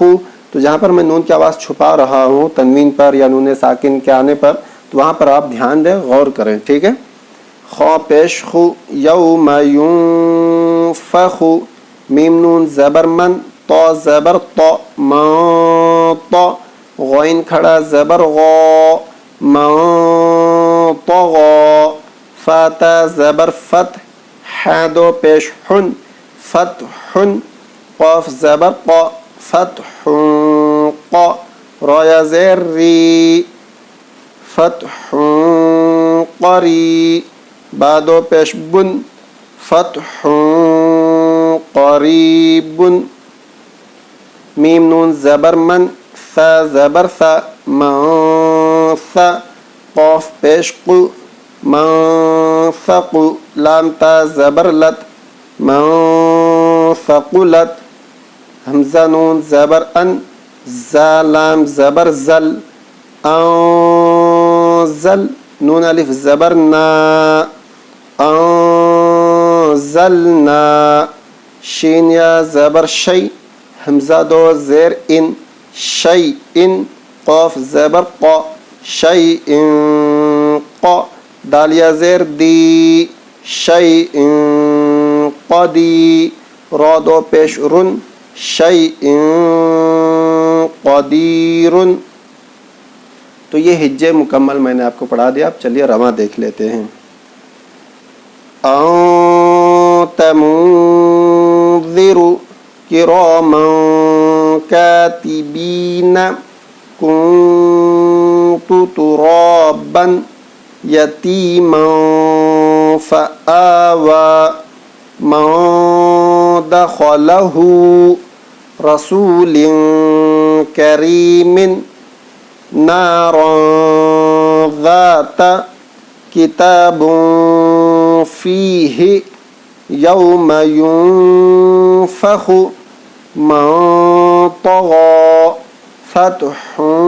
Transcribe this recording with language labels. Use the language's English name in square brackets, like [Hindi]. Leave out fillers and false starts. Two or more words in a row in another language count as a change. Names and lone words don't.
[Urdu] تو جہاں پر میں نون کی آواز چھپا رہا ہوں تنوین پر یا نون ساکن کے آنے پر، تو وہاں پر آپ دھیان دیں، غور کریں. ٹھیک ہے، خا پیش خو [Arabic] یوم ینفخ، [Urdu] میم نون زبر من، تا زبر تا ما تا، غین کھڑا زبر غا ما طغا، فاتا زبر فتح، ح دو پیش حن فتح، قاف زبر قا فتح قا، را یا زیر ری فتح قری، با دو پیش بن فتح قریب. میم نون زبر من، ثا زبر ثا من ثا، قاف پیش قو من ثقو، لام تا زبر لت من ثقلت، حمزہ نون زبر ان، زا لام زبر زل انزل، نون الف زبر نا انزلنا، شین یا زبر شی، حمزہ دو زیر ان شی ان، قاف زبر قا شی ان قا، دال یا زیر دی شی ان قدی، را دو پیش رن شی ان قدیر. تو یہ ہجے مکمل میں نے آپ کو پڑھا دیا. اب چلیے رواں دیکھ لیتے ہیں. [Arabic] انت منذر کراما کاتبین کنت ترابا یتیما فآوى من دخله رسول کریم نارا ذات کتاب فیہ یوم ینفخ من طغى فتح